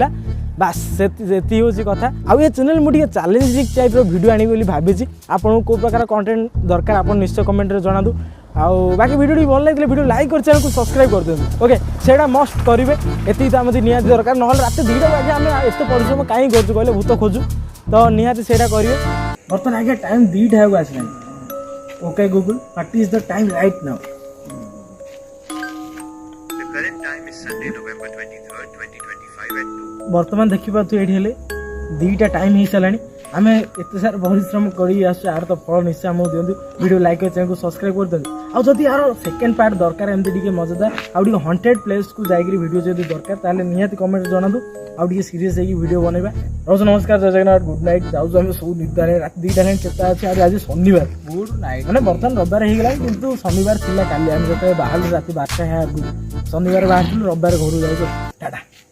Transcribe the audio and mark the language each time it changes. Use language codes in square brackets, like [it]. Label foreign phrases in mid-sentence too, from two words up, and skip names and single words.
[or] ବାସ୍ ସେତିକି ହେଉଛି କଥା ଆଉ ଏ ଚ୍ୟାନେଲ୍ ମୁଁ ଟିକେ ଚ୍ୟାଲେଞ୍ଜିଂ ଟାଇପ୍ର ଭିଡ଼ିଓ ଆଣିବି ବୋଲି ଭାବିଛି ଆପଣଙ୍କୁ କେଉଁ ପ୍ରକାର କଣ୍ଟେଣ୍ଟ ଦରକାର ଆପଣ ନିଶ୍ଚୟ କମେଣ୍ଟରେ ଜଣାନ୍ତୁ ଆଉ ବାକି ଭିଡ଼ିଓଟି ଭଲ ଲାଗିଥିଲେ ଭିଡ଼ିଓ ଲାଇକ୍ କରି ଚ୍ୟାନେଲକୁ ସବସ୍କ୍ରାଇବ୍ କରିଦିଅନ୍ତୁ ଓକେ ସେଇଟା ମଷ୍ଟ କରିବେ ଏତିକି ତ ଆମକୁ ନିହାତି ଦରକାର ନହେଲେ ରାତି 2ଟା ବାଜେ ଆମେ ଏତେ ପରିଶ୍ରମ କାହିଁକି କରୁଛୁ କହିଲେ ଭୂତ ଖୋଜୁ ତ ନିହାତି ସେଇଟା କରିବେ ବର୍ତ୍ତମାନ ଆଜ୍ଞା ଟାଇମ୍ 2ଟା ହେବାକୁ ଆସିଲାଣି [en] okay Google what is the time right now The current time is Sunday, November 23rd, 2025 at 2. [or] ବର୍ତ୍ତମାନ ଦେଖିପାରୁଥିବେ ଏଇଠି ହେଲେ 2ଟା ଟାଇମ୍ ହେଇସାରିଲାଣି ଆମେ ଏତେ ସାରା ପରିଶ୍ରମ କରି ଆସୁଛୁ ଆର ତ ଫଳ ନିଶ୍ଚୟ ଆମକୁ ଦିଅନ୍ତୁ ଭିଡ଼ିଓ ଲାଇକ୍ କରି ଚ୍ୟାନେଲକୁ ସବସ୍କ୍ରାଇବ୍ କରିଦିଅନ୍ତୁ ଆଉ ଯଦି ଆର [en] second part [or] ଦରକାର ଏମିତି ଟିକେ ମଜାଦାର ଆଉ ଟିକେ ହଣ୍ଟେଡ୍ ପ୍ଲେସ୍କୁ ଯାଇକରି ଭିଡ଼ିଓ ଯଦି ଦରକାର ତାହେଲେ ନିହାତି କମେଣ୍ଟରେ ଜଣାନ୍ତୁ ଆଉ ଟିକେ ସିରିୟସ୍ ହେଇକି ଭିଡ଼ିଓ ବନେଇବା ରହୁଛୁ ନମସ୍କାର ଜୟ ଜଗନ୍ନାଥ [en] good night [or] ଯାଉଛୁ ଆମେ ସବୁ ନିଦାରେ ରାତି 2ଟା ହେଲାଣି ଚେତା ଅଛି ଆଜି ଶନିବାର [en] good night [or] ମାନେ ବର୍ତ୍ତମାନ ରବିବାର ହେଇଗଲାଣି କିନ୍ତୁ ଶନିବାର ଥିଲା କାଲି ଆମେ ଯେତେବେଳେ ବାହାରିଲୁ ରାତି 12ଟା ଆଗରୁ ଶନିବାର ବାହାରିଥିଲୁ ରବିବାର ଘରକୁ ଯାଉଛୁ ଟାଟା